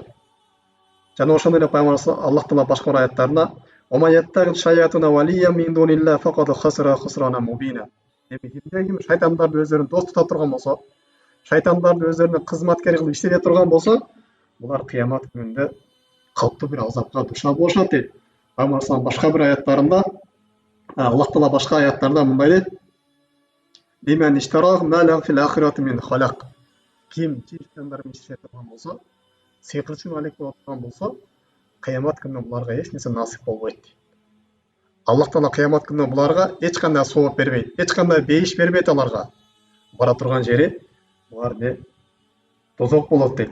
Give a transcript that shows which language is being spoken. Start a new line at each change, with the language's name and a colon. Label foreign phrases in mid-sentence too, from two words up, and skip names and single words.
Kyrgyz: Жана ошондой эле пайгамбар Аллах Таала башка бир аяттарында
Arabic: "ومن يتخذ الشيطان وليا من دون الله فقد خسر خسرانا مبينا".
Kyrgyz: Эми кимде ким шайтандарды өздөрүнүн дос тута турган болсо, шайтандарды өздөрүнүн кызматкери кылып иштете турган болсо, булар кыямат күнүндө калктуу бир азапка душар болушат дейт. Пайгамбар башка бир аяттарында, Аллах Таала башка аяттарда мындай дейт:
Arabic: "لمن اشتراه ما له في الآخرة من خلاق".
Kyrgyz: Ким шайтандар менен иштете турган болсо, сыйкырчы алек боло турган болсо, кыямат күнүндө буларга эч нерсе насип болбойт. Аллах Таала кыямат күнүндө буларга эч кандай сооп бербейт, эч кандай бейиш бербейт аларга. Бара турган жери булар не тозок болот дейт.